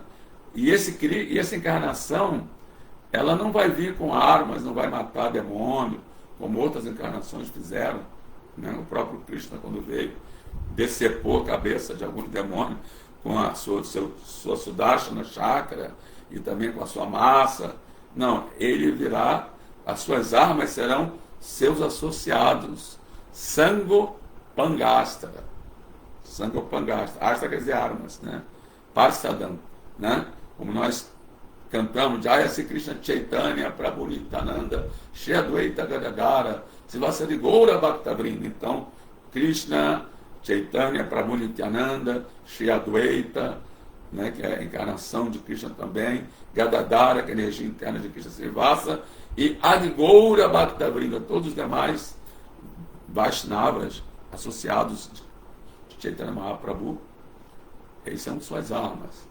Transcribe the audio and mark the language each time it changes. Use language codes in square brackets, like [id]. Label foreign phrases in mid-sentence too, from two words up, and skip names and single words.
[pt] E essa encarnação, ela não vai vir com armas, não vai matar demônio, como outras encarnações fizeram, né? O próprio Krishna, quando veio, decepou a cabeça de alguns demônios com a sua Sudarshana Chakra e também com a sua massa. Não, ele virá, as suas armas serão seus associados. [sa] साङ्गोपाङ्गास्त्र. साङ्गोपाङ्गास्त्र. [pt] Astra quer dizer armas, né? Parsadam, né? Como nós cantamos, [bn] জয় শ্রী কৃষ্ণ চৈতন্য প্রভু নিত্যানন্দ শ্রী অদ্বৈত গদাধর শ্রীবাসাদি গৌর ভক্তবৃন্দ. [pt] Então, Krishna Chaitanya Prabhu Nityananda Shri Advaita, né, que é a encarnação de Krishna também, Gadadara, que é a energia interna de Krishna Srivasa, e Adigoura Bhaktavrinda, todos os demais Vaishnavas associados de Chaitanya Mahaprabhu. Eles são suas armas.